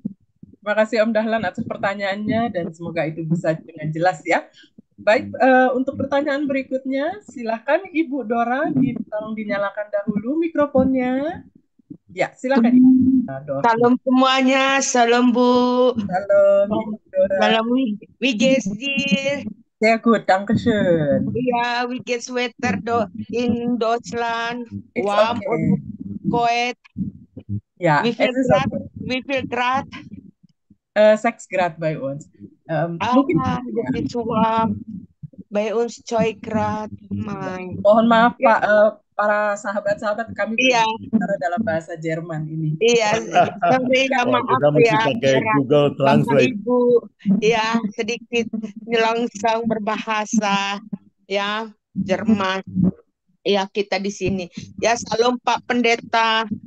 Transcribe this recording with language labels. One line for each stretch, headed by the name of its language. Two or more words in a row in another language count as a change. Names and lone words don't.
Indonesian: Terima kasih Om Dahlan atas pertanyaannya dan semoga itu bisa dengan jelas ya. Baik, untuk pertanyaan berikutnya, silakan Ibu Dora, tolong dinyalakan dahulu mikrofonnya. Ya, silakan Ibu Dora. Salam semuanya, salam Bu. Halo, Ibu Dora.
German: Salam wie geht's dir? Sehr gut, danke schön. Ja, wie geht's Wetter in Deutschland? It's Warm okay. und kalt? Ja, Wie viel es ist Grad? okay. Wie viel Grad? 6 Grad bei uns.
Indonesian: Mungkin ya. Lebih warm.
German: Bei uns 2 Grad. Mein.
Indonesian: Mohon maaf Ya. Pak, para sahabat-sahabat kami Iya. berbicara dalam bahasa Jerman ini. Iya, sorry ya, Wah, maaf kita mesti ya. pakai Para Google Bapak Translate. Ibu, ya sedikit nyelongsong berbahasa ya Jerman. Ya kita di sini. Ya salam Pak Pendeta.